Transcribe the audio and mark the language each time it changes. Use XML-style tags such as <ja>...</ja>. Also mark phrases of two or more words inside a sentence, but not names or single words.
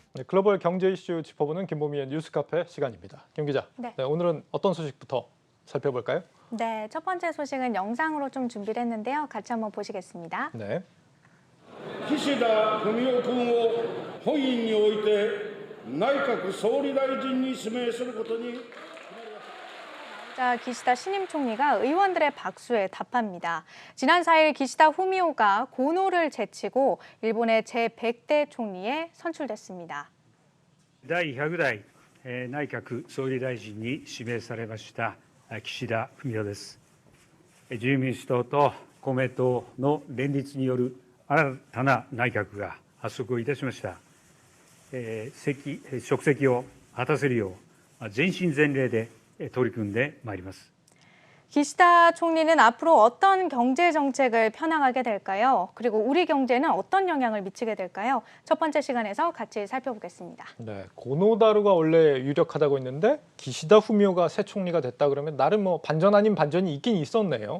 <ko>네, 글로벌 경제 이슈 짚어보는 김보미의 뉴스카페 시간입니다. 김 기자, 네. 오늘은 어떤 소식부터 살펴볼까요? 네, 첫 번째 소식은 영상으로 좀 준비를 했는데요. 같이 한번 보시겠습니다. 네.</ko> <ja>岸田文雄君を本院において内閣総理大臣に指名することに</ja> <ko>자, 기시다 신임 총리가 의원들의 박수에 답합니다. 지난 4일 기시다 후미오가 고노를 제치고 일본의 제100대 총리에 선출됐습니다.</ko> <ja>第100代内閣総理大臣に指名されました岸田文雄です。自由民主党と公明党の連立による新たな内閣が発足をいたしました。職責を果たせるよう全身全霊で取り組んでまいります。</ja> <ko>기시다 총리는 앞으로 어떤 경제 정책을 펴나가게 될까요? 그리고 우리 경제는 어떤 영향을 미치게 될까요? 첫 번째 시간에서 같이 살펴보겠습니다. 네, 고노다루가 원래 유력하다고 했는데 기시다 후미오가 새 총리가 됐다 그러면 나름 뭐 반전 아닌 반전이 있긴 있었네요.</ko>